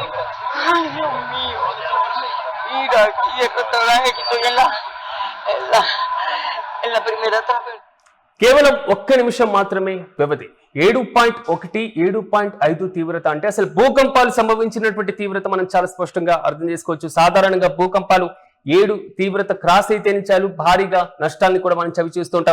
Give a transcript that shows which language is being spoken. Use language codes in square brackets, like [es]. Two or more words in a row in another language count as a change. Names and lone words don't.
[es] Ay, Dios mío. Mira, aquí el restaurante que estoy en la primera trave. [te] కేవలం ఒక్క నిమిషం మాత్రమే వ్యవధి. 7.1, 7.5 తీవ్రత అంటే అసలు భూకంపాలు సంభవించినటువంటి తీవ్రత మనం చాలా స్పష్టంగా అర్థం చేసుకోవచ్చు. సాధారణంగా భూకంపాలు 7 తీవ్రత క్రాస్ అయితేనే చాలు భారీగా నష్టాన్ని కూడా మనం చవి చూస్తుంటాం.